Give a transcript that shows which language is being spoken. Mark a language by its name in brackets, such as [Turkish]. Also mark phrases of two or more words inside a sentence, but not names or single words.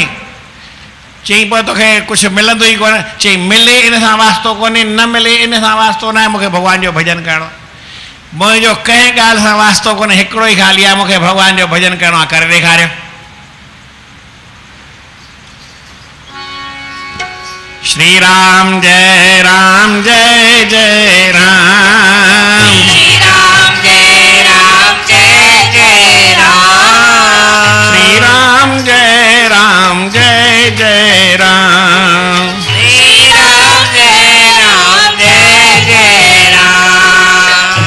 [Sindhi] चई पोइ तोखे कुझु मिलंदो ई कोन्हे। चई मिले इन सां वास्तो कोन्हे, न मिले इन सां वास्तो न आहे, मूंखे भॻवान जो भॼन करिणो। मुंहिंजो कंहिं ॻाल्हि सां वास्तो कोन्हे, हिकिड़ो ई ख़ाली आहे, मूंखे भॻवान जो भॼन करिणो आहे। करे ॾेखारियो। श्री राम जय राम जय जय राम। श्री राम जय राम जय जय राम। श्री राम जय राम जय जय राम। श्री राम जय राम जय जय राम।